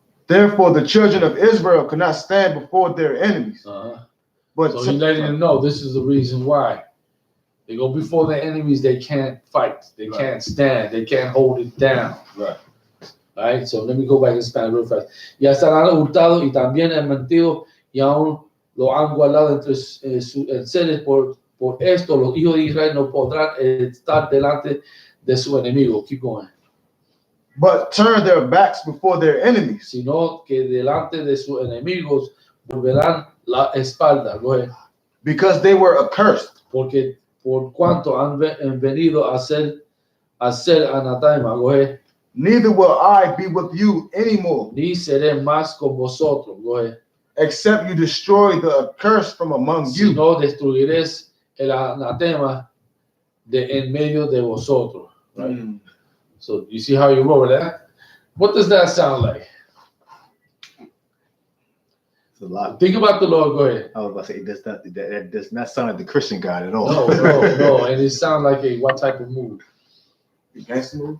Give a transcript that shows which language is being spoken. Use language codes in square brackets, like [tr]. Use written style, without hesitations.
[en] Therefore the children of Israel could not stand before their enemies. But So he's letting them know this is the reason why. They go before their enemies, they can't fight, they can't stand, they can't hold it down. Right. All right, so let me go back and Spanish real fast. [es] Ya estarán hurtados y también han mentido y aún lo han guardado entre sus seres. Por esto los hijos de Israel no podrán estar delante de su enemigo. [en] Keep going. But turn their backs before their enemies. [es] Sino que delante de sus enemigos volverán la espalda. [en] Go ahead. Because they were accursed. [es] Porque por cuanto han venido a ser anatema. [en] Go ahead. Neither will I be with you anymore. [es] Ni seré más con vosotros. [en] Go ahead. Except you destroy the accursed from among you. [es] Si no destruiréis el anatema de en medio de vosotros. [en] Right? So you see how you wrote that? What does that sound like? It's a lot. Think about the Lord. Go ahead. I was about to say that does not sound like the Christian God at all. No. And it sounds like a what type of move? Gangster move?